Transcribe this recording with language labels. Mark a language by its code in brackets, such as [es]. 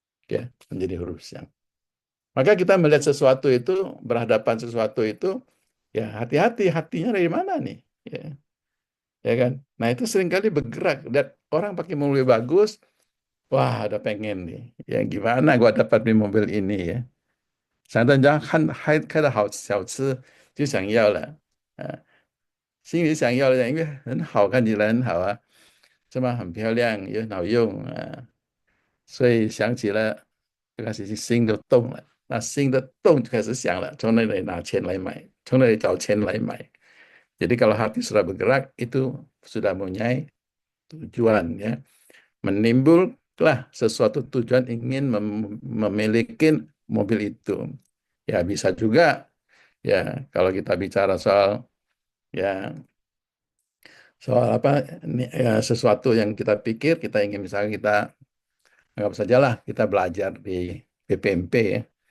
[id] Ya, menjadi huruf siang. Maka kita melihat sesuatu itu, berhadapan sesuatu itu, ya hati-hati hatinya dari mana nih? Ya, ya kan? Nah, itu seringkali bergerak. Dan orang pakai mobil bagus, wah ada pengen nih. Ya gimana gua dapat di mobil ini ya? [zh] 想到人家开的好小吃，就想要了，心里想要的，因为很好，看起来很好啊，是吗？很漂亮，又很好用啊，所以想起了，就开始心就动了，那心的动就开始想了，从那里拿钱来买，从那里找钱来买。 [id] Jadi kalau hati sudah bergerak, itu sudah mempunyai tujuan ya, menimbullah sesuatu tujuan ingin memiliki mobil itu. Ya bisa juga ya kalau kita bicara ya soal apa ya, sesuatu yang kita pikir kita ingin misalnya kita anggap sajalah kita belajar di PPMP ya.